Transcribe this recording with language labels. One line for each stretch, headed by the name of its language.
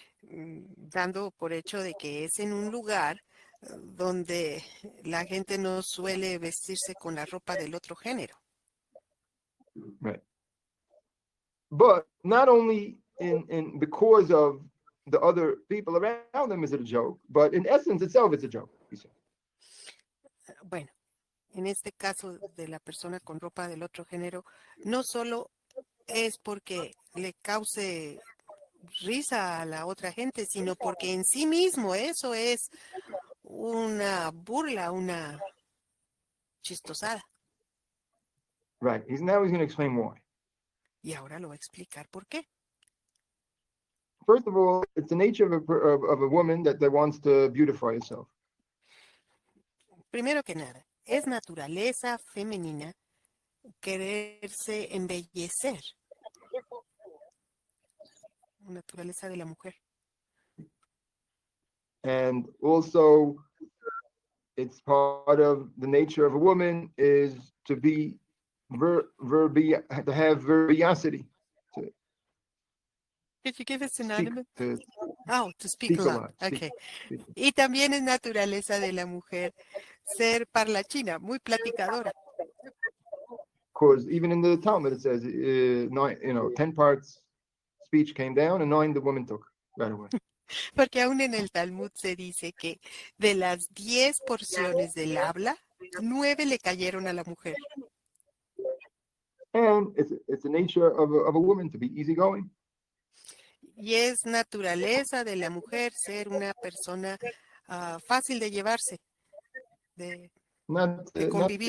Spanish: dando por hecho de que es en un lugar donde la gente no suele vestirse con la ropa del otro género.
English: right. But not only in because of the other people around them is it a joke, but in essence itself it's a joke. He said.
Spanish: Bueno, en este caso de la persona con ropa del otro género, no solo es porque le cause risa a la otra gente, sino porque en sí mismo eso es una burla, una chistosada.
English: Right. Now he's going to explain why.
Spanish: Y ahora lo va a explicar por qué.
English: First of all, it's the nature of a woman that wants to beautify herself.
Spanish: Primero que nada, es naturaleza femenina quererse embellecer. Naturaleza de la mujer.
English: And also, it's part of the nature of a woman is to be to have verbosity. Did you give a synonym? To to speak a lot. Okay.
Spanish: Y también es naturaleza de la mujer ser parlachina, muy platicadora.
English: Because even in the Talmud it says, 10 parts speech came down and 9 the woman took right away.
Spanish: Porque aún en el Talmud se dice que de las 10 porciones del habla, 9 le cayeron a la mujer.
English: And it's the nature of a woman to be easygoing.
Spanish: Y es naturaleza de la mujer ser una persona fácil de llevarse, de convivir.